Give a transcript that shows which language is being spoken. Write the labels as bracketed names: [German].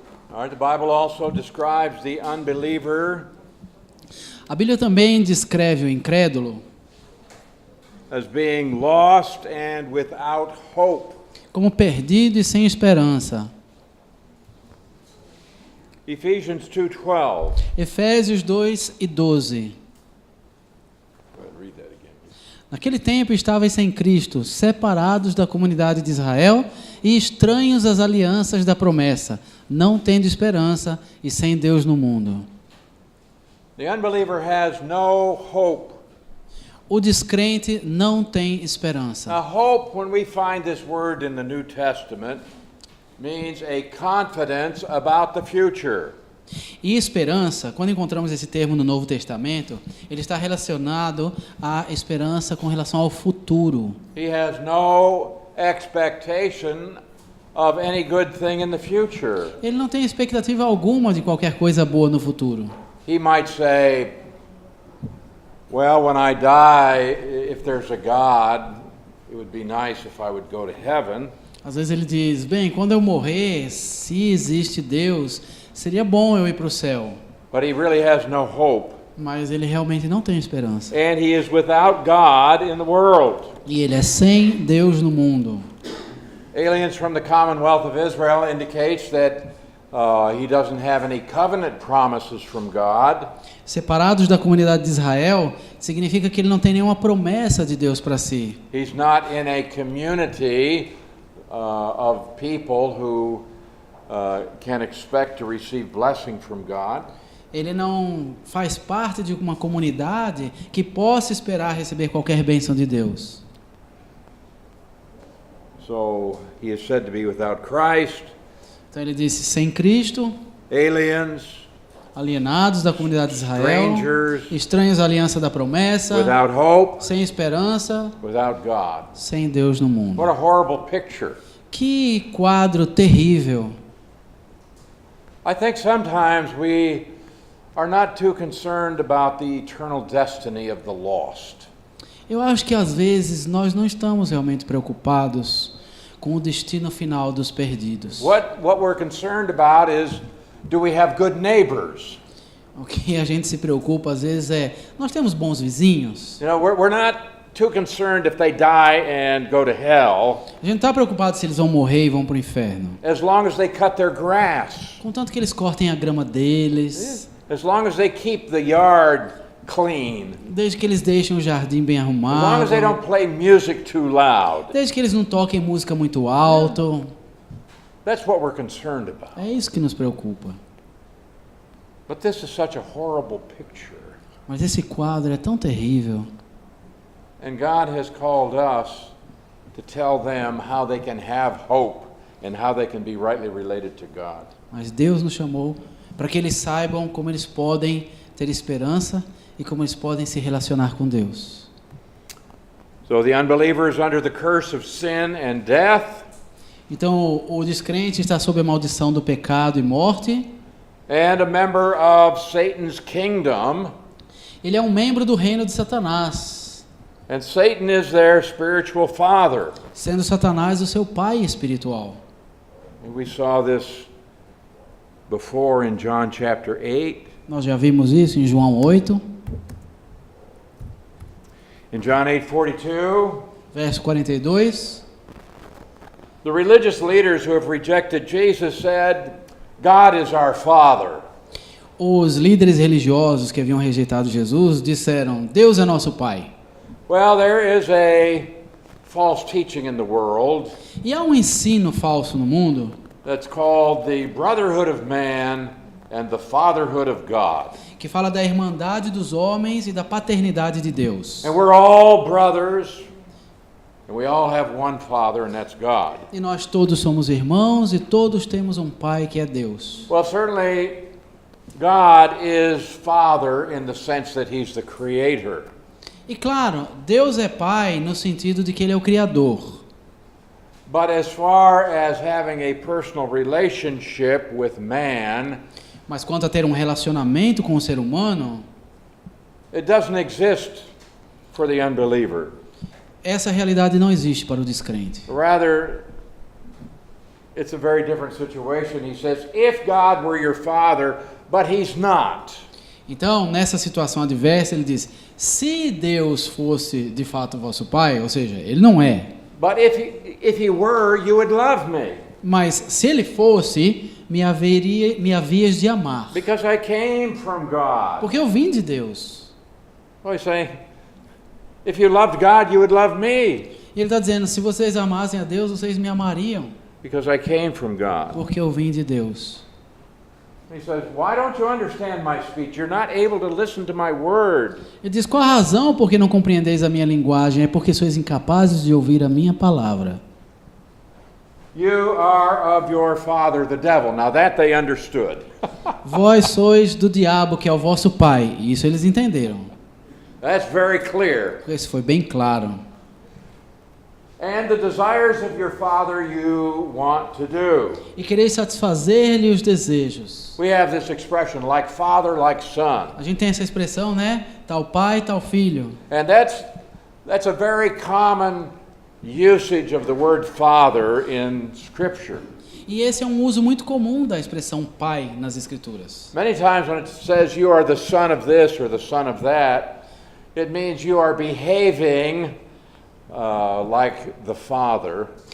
[English] The Bible also describes the unbeliever [Portuguese] A Bíblia também descreve o incrédulo [English] as being lost and without hope. [Portuguese] como perdido e sem esperança. [English] Ephesians 2:12. [Portuguese] Efésios 2:12. [English] Read that again. [Portuguese] Naquele tempo estáveis sem Cristo, separados da comunidade de Israel e estranhos às alianças da promessa, não tendo esperança e sem Deus no mundo. [English] The unbeliever has no hope. [Portuguese] O descrente não tem esperança. [English] Now, hope, when we find this word in the New Testament, means a confidence about the future. [Portuguese] E esperança, quando encontramos esse termo no Novo Testamento, ele está relacionado à esperança com relação ao futuro. [English] He has no expectation of any good thing in the future. [Portuguese] Ele não tem expectativa alguma de qualquer coisa boa no futuro. [English] He might say, well, when I die, if there's a God, it would be nice if I would go to heaven. [Portuguese] Às vezes ele diz, bem, quando eu morrer, se existe Deus, seria bom eu ir para o céu. [English] But he really has no hope. [Portuguese] Mas ele realmente não tem esperança. [English] And he is without God in the world. [Portuguese] E ele é sem Deus no mundo. [English] Aliens from the Commonwealth of Israel indicates that he doesn't have any covenant promises from God. [Portuguese] Separados da comunidade de Israel, significa que ele não tem nenhuma promessa de Deus para si. [English] He's not in a community of people who can expect to receive blessing from God. [Portuguese] Ele não faz parte de uma comunidade que possa esperar receber qualquer bênção de Deus. [English] So he is said to be without Christ. [Portuguese] Então ele disse, sem Cristo, [English] Aliens, [Portuguese] alienados da comunidade de Israel, [English] strangers, [Portuguese] estranhos à aliança da promessa, [English] without hope, [Portuguese] sem esperança, [English] without God. [Portuguese] sem Deus no mundo. [English] What a horrible picture. [Portuguese] Que quadro terrível. [English] I think sometimes we are not too concerned about the eternal destiny of the lost. [Portuguese] Eu acho que às vezes nós não estamos realmente preocupados com o destino final dos perdidos. [English] What we're concerned about is, do we have good neighbors? [Portuguese] O que a gente se preocupa às vezes é, nós temos bons vizinhos? [English] You know, we're not too concerned if they die and go to hell, [Portuguese] A gente não está preocupado se eles vão morrer e vão para o inferno. [English] as long as they cut their grass, [Portuguese] Contanto que eles cortem a grama deles, [English] as long as they keep the yard clean, [Portuguese] desde que eles deixem o jardim bem [English] as long [Portuguese] arrumado, [English] as they don't play music too loud. [Portuguese] desde que eles não toquem música muito alto. [English] That's what we're concerned about. [Portuguese] É isso que nos preocupa. [English] But this is such a horrible picture. [Portuguese] Mas esse quadro é tão terrível. [English] And God has called us to tell them how they can have hope and how they can be rightly related to God. [Portuguese] Mas Deus nos chamou para que eles saibam como eles podem ter esperança e como eles podem se relacionar com Deus. [English] So the unbeliever is under the curse of sin and death, [Portuguese] Então, o descrente está sob a maldição do pecado e morte. [English] and a member of Satan's kingdom, [Portuguese] Ele é um membro do reino de Satanás, [English] and Satan is their spiritual father. [Portuguese] sendo Satanás o seu pai espiritual. [English] And we saw this before in John chapter 8. [Portuguese] Nós já vimos isso em João 8, [English] In John 8:42, [Portuguese] verso 42. [English] the religious leaders who have rejected Jesus said, God is our Father. [Portuguese] Os líderes religiosos que haviam rejeitado Jesus disseram, Deus é nosso pai. [English] Well, there is a false teaching in the world [Portuguese] E há um ensino falso no mundo [English] that's called the brotherhood of man and the fatherhood of God. [Portuguese] que fala da irmandade dos homens e da paternidade de Deus. [English] And we're all brothers, and we all have one Father, and that's God. [Portuguese] E nós todos somos irmãos e todos temos um pai que é Deus. [English] Well, certainly God is Father in the sense that He's the Creator. [Portuguese] E claro, Deus é pai no sentido de que ele é o criador. [English] But as far as having a personal relationship with man, [Portuguese] Mas quanto a ter um relacionamento com o ser humano, [English] it doesn't exist for the unbeliever. [Portuguese] essa realidade não existe para o descrente. [English] Rather, it's a very different situation. He says, if God were your father, but he's not. [Portuguese] Então, nessa situação adversa, ele diz: se Deus fosse de fato vosso pai, ou seja, ele não é. [English] But if he were, you would love me. [Portuguese] Mas se ele fosse, me havias de amar. [English] Because I came from God. [Portuguese] Porque eu vim de Deus. [English] Well, he's saying, if you loved God, you would love me. [Portuguese] E ele está dizendo: se vocês amassem a Deus, vocês me amariam. [English] Because I came from God. [Portuguese] Porque eu vim de Deus. [English] He says, why don't you understand my speech? You're not able to listen to my word. [Portuguese] Ele diz: qual a razão por que não compreendeis a minha linguagem? É porque sois incapazes de ouvir a minha palavra. [English] You are of your father, the devil. Now that they understood. [Portuguese] Vós sois do diabo, que é o vosso pai. E isso eles entenderam. [English] That's very clear. [Portuguese] Isso foi bem claro. [English] And the desires of your father you want to do. [Portuguese] E quereis satisfazer-lhe os desejos. [English] We have this expression, like father, like son. [Portuguese] A gente tem essa expressão, né? Tal pai, tal filho. [English] And that's a very common usage of the word father in Scripture. [Portuguese] E esse é um uso muito comum da expressão pai nas Escrituras. [English] Many times when it says you are the son of this or the son of that, it means you are behaving like the father.